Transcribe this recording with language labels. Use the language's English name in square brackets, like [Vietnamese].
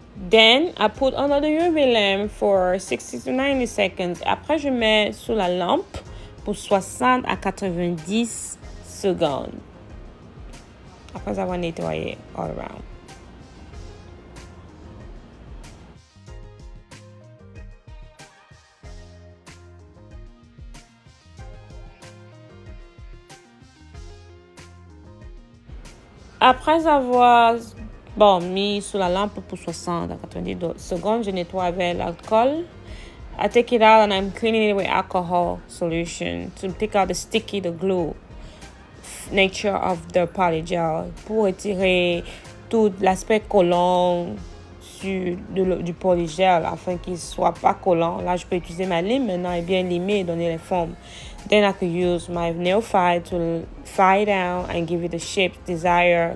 [English] Then I put under the UV lamp for 60 to 90 seconds. [French] Après, je mets sous la lampe pour 60 à 90 secondes. Après avoir nettoyé [English] all around. [French] Après avoir mis sous la lampe pour 60 à 90 secondes, je nettoie avec l'alcool. [English] I take it out and I'm cleaning it with alcohol solution to take out the glue nature of the polygel [French] pour retirer tout l'aspect collant du polygel afin qu'il soit pas collant. Là, je peux utiliser ma lime maintenant et bien limer et donner les formes. [English] Then I could use my nail file to file down and give it the shape desired.